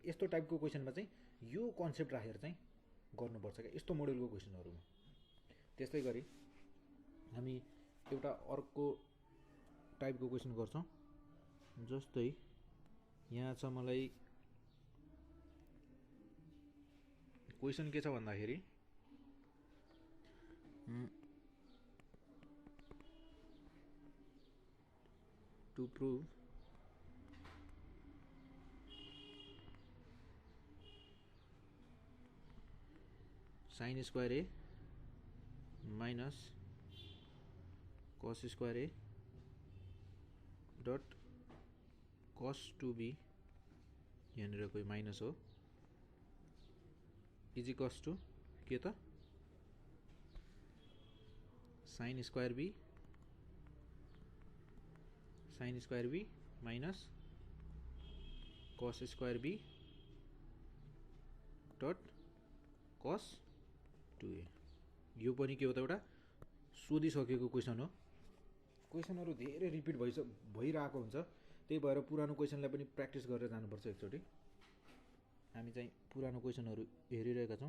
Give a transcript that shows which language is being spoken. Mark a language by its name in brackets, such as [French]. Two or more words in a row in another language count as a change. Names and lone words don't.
[Nepali] यस्तो टाइपको क्वेसनमा चाहिँ यो कन्सेप्ट राखेर चाहिँ गर्नुपर्छ क्या यस्तो मोडलको क्वेसनहरुमा। त्यस्तै गरी हामी एउटा अर्को टाइपको क्वेसन गर्छौं, जस्तै यहाँ छ मलाई क्वेसन के छ भन्दाखेरि [English] to prove sin square a minus cos square a dot cos 2b [Nepali] यहाँनिर कोही [English] minus ho is equals to [Nepali] के त [English] sin square b minus cos square b dot cos 2a। [Nepali] यो पनि के हो त एउटा सोधिसकेको क्वेसन हो, क्वेसनहरु धेरै रिपिट भइरहेको हुन्छ, त्यही भएर पुरानो क्वेसनलाई पनि प्र्याक्टिस गरेर जानुपर्छ एकचोटि। हामी चाहिँ पुरानो क्वेसनहरु हेरिरहेका छौं।